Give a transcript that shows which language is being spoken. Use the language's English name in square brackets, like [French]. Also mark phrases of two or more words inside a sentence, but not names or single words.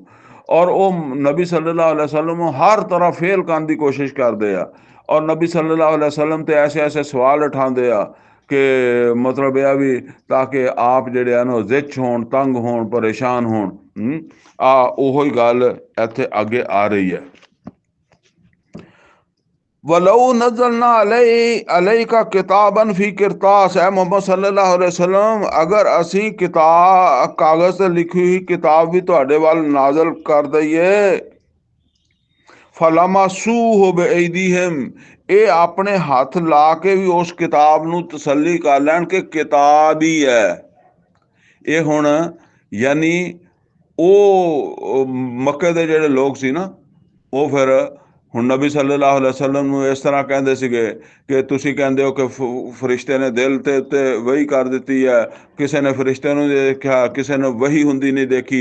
[Punjabi] ਔਰ ਉਹ ਨਬੀ [Arabic] صلى الله عليه وسلم [Punjabi] ਹਰ ਤਰ੍ਹਾਂ ਫੇਲ ਕਰਨ ਦੀ ਕੋਸ਼ਿਸ਼ ਕਰਦੇ ਆ, ਔਰ ਨਬੀ [Arabic] صلى الله عليه وسلم [Punjabi] ਤੇ ਐਸੇ ਸਵਾਲ ਉਠਾਉਂਦੇ ਆ ਕਿ ਮਤਲਬ ਇਹ ਵੀ ਤਾਂ ਕਿ ਆਪ ਜਿਹੜੇ ਆ ਨਾ ਜ਼ਿੱਚ ਹੋਣ, ਤੰਗ ਹੋਣ, ਪਰੇਸ਼ਾਨ ਹੋਣ। ਉਹੀ ਗੱਲ ਇੱਥੇ ਅੱਗੇ ਆ ਰਹੀ ਹੈ। [Arabic] ولو نزلنا عليك كتابا في قرطاس, है मोहम्मद صلى الله عليه وسلم, [Punjabi] ਅਗਰ ਅਸੀ ਕਿਤਾਬ ਕਾਗਜ਼ ਸੇ ਲਿਖੀ ਹੁਈ ਕਿਤਾਬ ਭੀ ਤੁਹਾਡੇ ਵੱਲ ਨਾਜ਼ਲ ਕਰ ਦਈਏ, [Arabic] فلمسوه بأيديهم, [Punjabi] ਇਹ ਆਪਣੇ ਹੱਥ ਲਾ ਕੇ ਭੀ ਉਸ ਕਿਤਾਬ ਨੂੰ ਤਸੱਲੀ ਕਰ ਲੈਣ ਕਿ ਕਿਤਾਬ ਹੀ ਹੈ ਇਹ। ਹੁਣ ਯਾਨੀ ਉਹ ਮੱਕੇ ਦੇ ਜਿਹੜੇ ਲੋਕ ਸੀ ਨਾ, ਉਹ ਫਿਰ ਹੁਣ ਨਬੀ [Arabic] صلى الله عليه وسلم [Punjabi] ਨੂੰ ਇਸ ਤਰ੍ਹਾਂ ਕਹਿੰਦੇ ਸੀਗੇ ਕਿ ਤੁਸੀਂ ਕਹਿੰਦੇ ਹੋ ਕਿ ਫਰਿਸ਼ਤੇ ਨੇ ਦਿਲ ਤੇ ਉੱਤੇ ਵਹੀ ਕਰ ਦਿੱਤੀ ਹੈ, ਕਿਸੇ ਨੇ ਫਰਿਸ਼ਤੇ ਨੂੰ ਦੇਖਿਆ, ਕਿਸੇ ਨੇ ਵਹੀ ਹੁੰਦੀ ਨਹੀਂ ਦੇਖੀ।